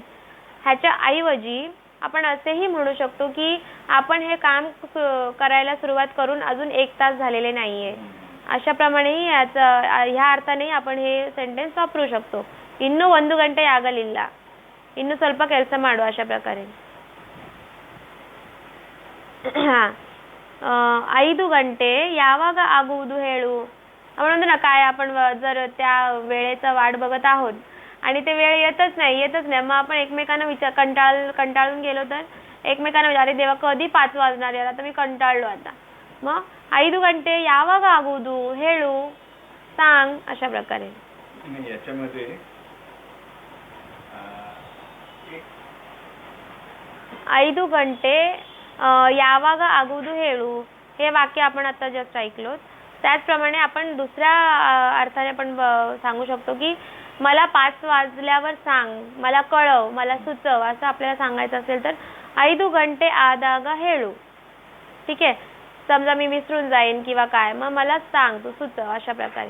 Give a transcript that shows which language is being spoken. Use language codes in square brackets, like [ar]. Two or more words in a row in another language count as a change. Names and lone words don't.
[mr] ह्याच्या ऐवजी आपण असेही म्हणू शकतो की आपण हे काम करायला सुरुवात करून अजून 1 तास झालेले नाहीये. अशाप्रमाणेही ह्या अर्थानेही आपण हे सेंटेन्स वापरू शकतो. [kn] ಇನ್ನೂ 1 ಗಂಟೆ ಆಗಲಿಲ್ಲ, ಇನ್ನೂ ಸ್ವಲ್ಪ ಕೆಲಸ ಮಾಡು, [mr] अशा प्रकारे. [kn] 5 ಗಂಟೆ ಯಾವಾಗ ಆಗುವುದು ಹೇಳು. [mr] आपण म्हणतो ना, काय आपण जर त्या वेळेचा वाट बघत आहोत आणि ते वेळ येतच नाही, मग आपण एकमेकांना कंटाळून गेलो तर एकमेकांना अरे देवा कधी 5 वाजणार यार, आता मी कंटाळलो आता. [kn] मग 5 ಗಂಟೆ ಯಾವಾಗ ಆಗುವುದು ಹೇಳು, [mr] सांग, अशा प्रकारे. याच्यामध्ये [kn] 5 ಗಂಟೆ ಯಾವಾಗ ಆಗುವುದು ಹೇಳು [mr] हे वाक्य आपण आता जस्ट ऐकलो. त्याचप्रमाणे आपण दुसऱ्या अर्थाने पण सांगू शकतो की मला 5 वाजल्यावर सांग, मला कळव, मला सुचव, असं आपल्याला सांगायचं असेल तर [kn] 5 ಗಂಟೆ ಆದಾಗ ಹೇಳು. [mr] ठीक आहे, समजा मी विसरून जाईन किंवा काय, मग मला सांग, तू सुचव, अशा प्रकारे.